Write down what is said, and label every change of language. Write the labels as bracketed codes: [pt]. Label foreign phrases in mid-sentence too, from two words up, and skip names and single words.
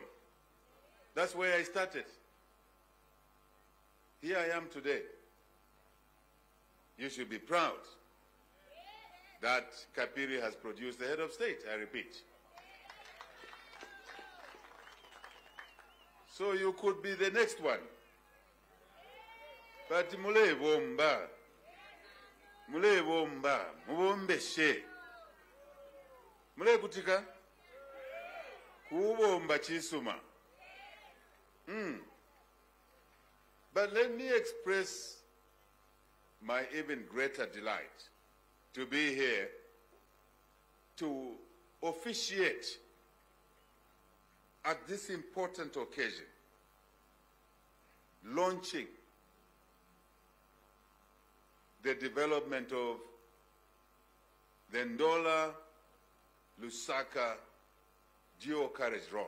[en] That's where I started. Here I am today. You should be proud that Kapiri has produced the head of state, I repeat. So you could be the next one. [bem] But mule bomba, mubombe she. Mule kutika, kubomba chisuma. [en] But let me express my even greater delight to be here to officiate at this important occasion, launching the development of the Ndola Lusaka Dual Carriage Road.